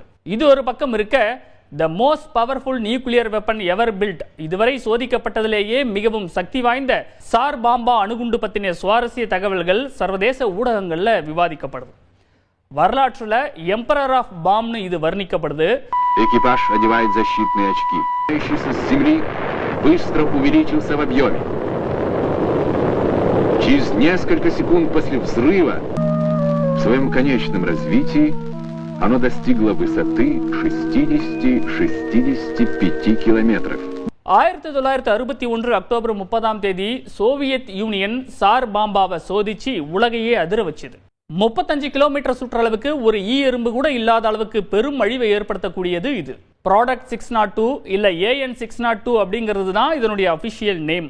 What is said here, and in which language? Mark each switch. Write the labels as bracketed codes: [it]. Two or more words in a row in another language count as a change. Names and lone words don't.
[ta] இது ஒரு பக்கம் இருக்க, [en] the most powerful nuclear weapon ever built, [ta] இதுவரை சோதிக்கப்பட்டதிலேயே மிகவும் சக்தி வாய்ந்த சார் பாம்பா அணுகுண்டு பற்றின சுவாரஸ்ய தகவல்கள் சர்வதேச ஊடகங்களில் விவாதிக்கப்படுது. வரலாற்றுல [en] emperor of [ta] பாம்னு இது வர்ணிக்கப்படுது. [ru] Экипаж одевает защитные очки. С земли быстро увеличился в объеме. Через несколько секунд после взрыва в своем конечном развитии оно достигло высоты 60-65 километров. [ta] 1961 அக்டோபர் 30 சோவியத் யூனியன் சார் பாம்பாவை சோதிச்சு உலகையே அதிர வச்சது. 35 கிலோமீட்டர் சுற்றளவுக்கு ஒரு ஈ எறும்பு கூட இல்லாத அளவுக்கு பெரும் அழிவை ஏற்படுத்தக்கூடியது இது. ப்ராடக்ட் 602 இல்ல AN 602 அப்படிங்கிறது தான் இதனுடைய [en] official name.